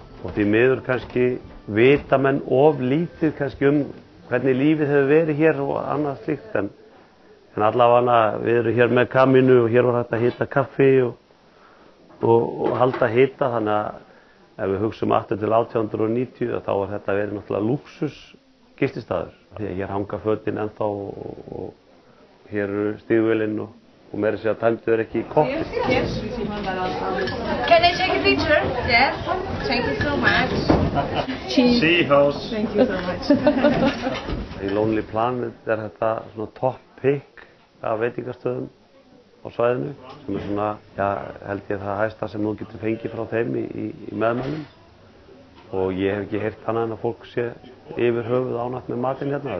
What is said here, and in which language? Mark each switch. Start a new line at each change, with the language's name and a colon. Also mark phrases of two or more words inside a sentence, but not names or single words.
Icelandic: Og því miður kannski vita menn of lítið kannski hvernig lífið hefur verið hér og annað slíkt en allavega við erum hér með kaminu og hér var hægt að hita kaffi og halda hita, þannig að ef við hugsum aftur til 1890 þá var þetta verið náttúrulega lúxus gististaður. Því að hér hanga fötin ennþá og hér eru stígvélinn og meira sér að tæmdu þeir ekki í kokki.
English: Yes. Can I take a picture? Yes. Thank you so much. Seahouse. Thank you so much.
Icelandic: Í Lonely Planet er þetta svona
English: top pick
Icelandic: af veitingastöðum á svæðinu sem er svona, já, held ég það hæsta sem þú getur fengið frá þeim í meðmælum og ég hef ekki heyrt annað en að fólk sé yfir höfuð ánægt með matinn hérna.